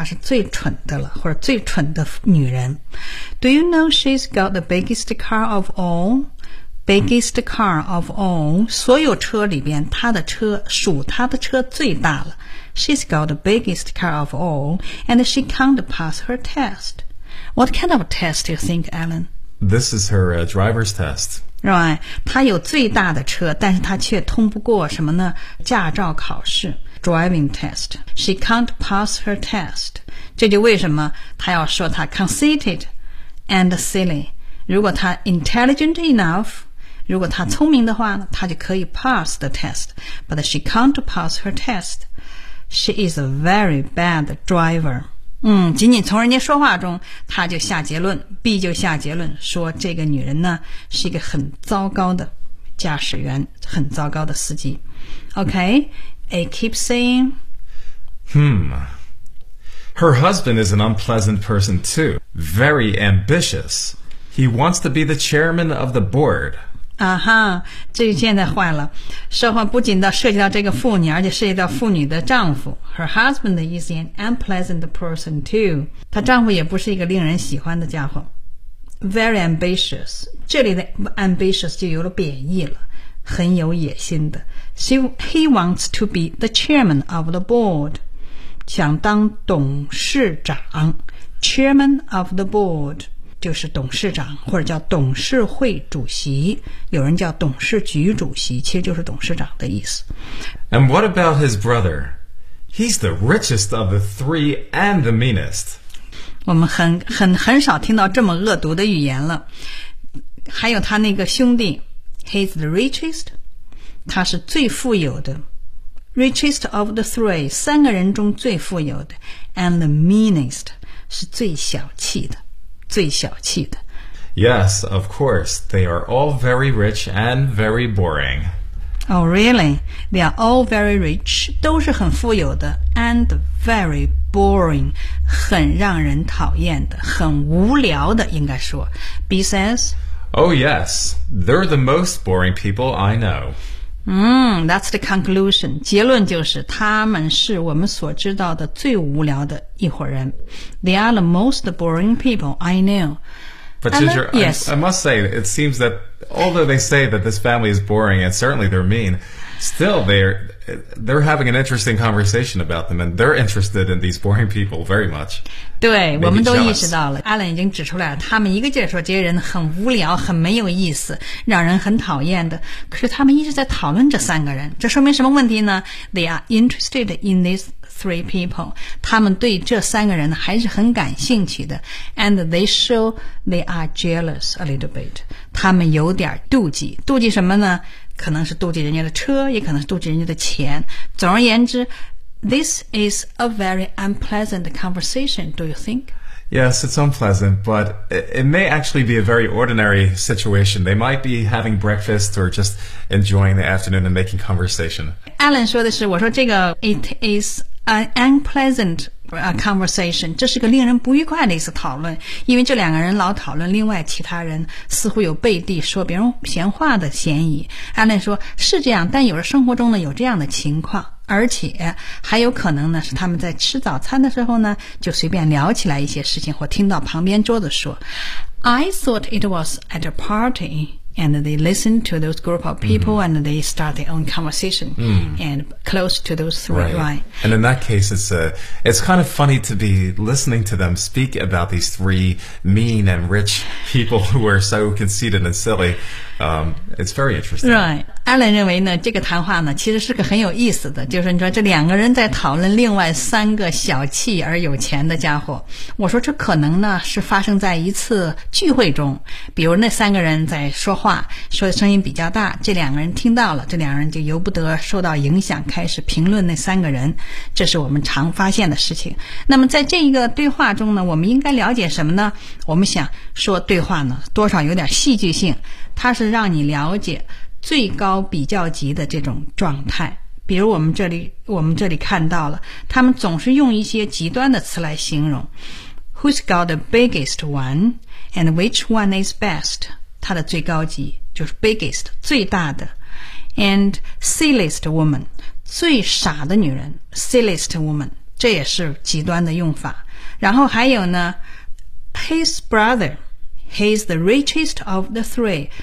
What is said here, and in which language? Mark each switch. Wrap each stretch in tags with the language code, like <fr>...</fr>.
<zh>是最蠢的了，或者最蠢的女人。</zh> <en>Do you know she's got the biggest car of all? Biggest car of all.</en> <zh>所有车里边，她的车属她的车最大了。</zh> <en>She's got the biggest car of all, and she can't pass her test. What kind of test do you think, Alan? This is her, driver's test.</en> <zh>Right, 他有最大的车，但是他却通不过什么呢？驾照考试</zh> <en>,driving test. She can't pass her test.</en> <zh>这就为什么他要说他</zh> <en>conceited and silly.</en> <zh>如果他</zh> <en>intelligent enough,</en> <zh>如果他聪明的话呢，他就可以</zh> <en>pass the test. But she can't pass her test. She is a very bad driver.</en> <zh>仅仅从人家说话中，他就下结论 ,B 就下结论说这个女人呢是一个很糟糕的驾驶员，很糟糕的司机。</zh> <en>OK,A keeps saying, Her husband is an unpleasant person too, very ambitious. He wants to be the chairman of the board.</en> <zh>啊哈，这现在坏了，说话不仅到涉及到这个妇女，而且涉及到妇女的丈夫。</zh> <en>Her husband is an unpleasant person too.</en> <zh>她丈夫也不是一个令人喜欢的家伙。</zh> <en>Very ambitious.</en> <zh>这里的 ambitious 就有了贬义了，很有野心的。</zh> <en>He wants to be the chairman of the board.</en> <zh>想当董事长。</zh> <en>Chairman of the board.</en> <zh>就是董事长或者叫董事会主席，有人叫董事局主席，其实就是董事长的意思。</zh> <en>And what about his brother? He's the richest of the three and the meanest.</en> <zh>我们很少听到这么恶毒的语言了。还有他那个兄弟，</zh> <en>He's the richest.</en> <zh>他是最富有的，</zh> <en>Richest of the three，</en> <zh>三个人中最富有的，</zh> <en>And the meanest，</en> <zh>是最小气的，最小气的。</zh> <en>Yes, of course, they are all very rich and very boring. Oh, really? They are all very rich,</en> <zh>都是很富有的</zh> <en>and very boring,</en> <zh>很让人讨厌的，很无聊的，应该说。</zh> <en>B says, Oh, yes, they're the most boring people I know. That's the conclusion. 结论就是他们是我们所知道的最无聊的一伙人。 They are the most boring people I know. But Ginger, I must say, it seems that although they say that this family is boring and certainly they're mean, still they're having an interesting conversation about them and they're interested in these boring people very much.</en> <zh>对，我们都意识到了。 Alan 已经指出来了，他们一个劲儿说这些人很无聊，很没有意思，让人很讨厌的。可是他们一直在讨论这三个人，这说明什么问题呢？</zh> <en>They are interested in these three people.</en> <zh>他们对这三个人还是很感兴趣的。</zh> <en>And they show they are jealous a little bit.</en> <zh>他们有点妒忌。妒忌什么呢？可能是妒忌人家的车，也可能是妒忌人家的钱。总而言之，</zh> <en>This is a very unpleasant conversation, do you think? Yes, it's unpleasant, but it may actually be a very ordinary situation. They might be having breakfast or just enjoying the afternoon and making conversation.</en> <zh>Alan 说的是，我说这个</zh> <en>It is an unpleasant conversation.</en> <zh>这是个令人不愉快的一次讨论，因为这两个人老讨论另外其他人，似乎有背地说别人闲话的嫌疑。 Alan 说是这样，但有了生活中呢有这样的情况，而且还有可能呢是他们在吃早餐的时候呢就随便聊起来一些事情，或听到旁边桌子说</zh> <en>I thought it was at a partyAnd they listen to those group of people,and they start their own conversation,and close to those three, right? And in that case, it's kind of funny to be listening to them speak about these three mean and rich people who are so conceited and silly. It's very interesting. Right.</en> <zh>Alan 认为呢，这个谈话呢，其实是个很有意思的，就是你说这两个人在讨论另外三个小气而有钱的家伙。我说这可能呢，是发生在一次聚会中，比如那三个人在说话，说的声音比较大，这两个人听到了，这两个人就由不得受到影响，开始评论那三个人，这是我们常发现的事情。那么在这一个对话中呢，我们应该了解什么呢？我们想说对话呢，多少有点戏剧性，它是让你了解最高比较级的这种状态。比如我们这里看到了，他们总是用一些极端的词来形容。</zh> <en>Who's got the biggest one and which one is best?</en> <zh>它的最高级就是 biggest, 最大的。</zh> <en>And silliest woman,</en> <zh>最傻的女人 ,</zh> <en>silliest woman,</en> <zh>这也是极端的用法。然后还有呢 ，</zh> <en>his brother, he's the richest of the three.</en>